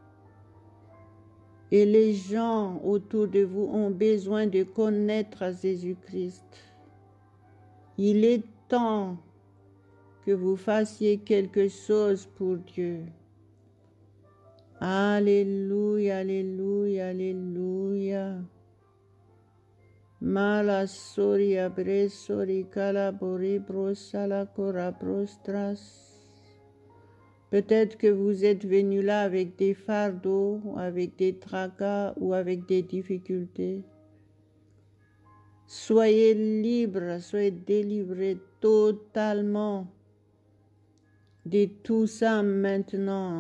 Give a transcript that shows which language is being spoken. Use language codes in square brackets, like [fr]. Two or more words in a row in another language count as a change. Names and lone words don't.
[fr] Et les gens autour de vous ont besoin de connaître Jésus-Christ. Il est temps que vous fassiez quelque chose pour Dieu. Alléluia, alléluia, alléluia. Mala soria bresori calabori brosala cora prostras. Peut-être que vous êtes venu là avec des fardeaux, avec des tracas ou avec des difficultés. Soyez libres, soyez délivrés totalement de tout ça maintenant.